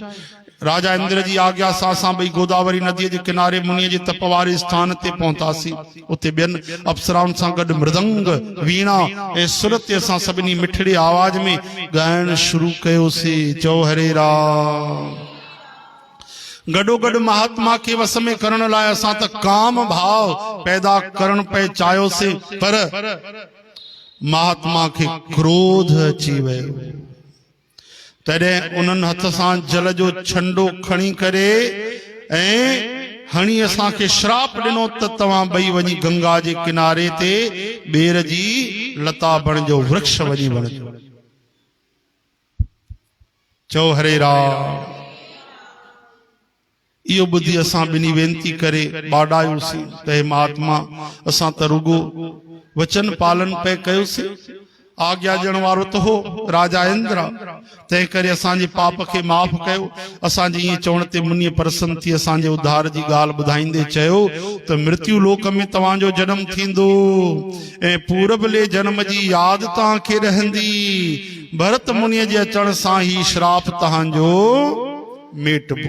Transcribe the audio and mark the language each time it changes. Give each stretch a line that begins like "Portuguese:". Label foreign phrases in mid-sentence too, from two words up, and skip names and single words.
Sindhi: राजा इंद्र जी आज्ञा सां असां ॿई गोदावरी नदीअ जे किनारे मुनीअ जे तप वारे स्थान ते पहुतासीं। उते ॿियनि अप्सराउनि सां गॾु मृदंग, वीणा ऐं सुर ते असां सभिनी मिठड़े आवाज में ॻाइण शुरू कयोसीं। चओ हरे राम। गडो गड महात्मा के वस में करण लाइ असां त काम भाव पैदा करण पे चाहियो से, पर महात्मा के क्रोध अची वियो। तॾहिं उन्हनि हथ सां जल जो छंडो खणी करे ऐं हणी असांखे श्राप ॾिनो त तव्हां ॿई वञी गंगा जे किनारे ते ॿेर जी लता बणिजो, वृक्ष वञी बणिजो। चओ हरे राम। इहो ॿुधी असां ॿिनी वेनती करे ॿाॾायोसीं त हे महात्मा, असां त रुगो वचन पालन पे कयोसीं, आज्ञा ॾियण वारो त हो राजा इंद्र, तंहिं करे असांजे पाप खे माफ़ कयो। असांजे ईअं चवण ते मुनीअ प्रसन्न थी असांजे उद्धार जी ॻाल्हि ॿुधाईंदे चयो त मृत्यु लोक में तव्हांजो जनम थींदो ऐं पूरबले जनम जी यादि तव्हांखे रहंदी। भरत मुनीअ जे अचण सां ही श्राप तव्हांजो मेटबो।